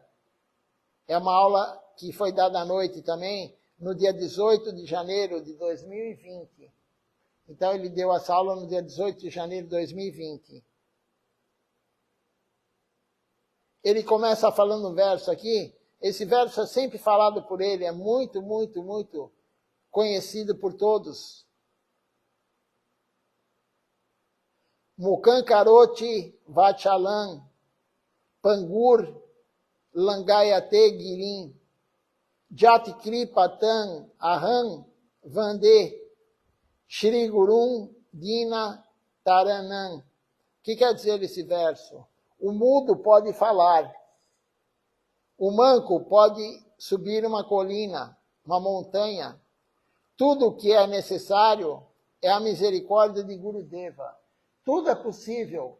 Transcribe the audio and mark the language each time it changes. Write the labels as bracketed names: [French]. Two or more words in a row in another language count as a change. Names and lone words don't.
[Portuguese] É uma aula que foi dada à noite também, no dia 18 de janeiro de 2020. Então ele deu essa aula no dia 18 de janeiro de 2020. Ele começa falando um verso aqui. Esse verso é sempre falado por ele, é muito conhecido por todos. [Sanskrit] Mukhan Karoti Vachalam Pangur Langayate Girim Jati Kripatan Aham Vande Shri Gurum Dina Taranam. [Portuguese] O que quer dizer esse verso? O mudo pode falar. O manco pode subir uma colina, uma montanha. Tudo o que é necessário é a misericórdia de Gurudeva. Tudo é possível.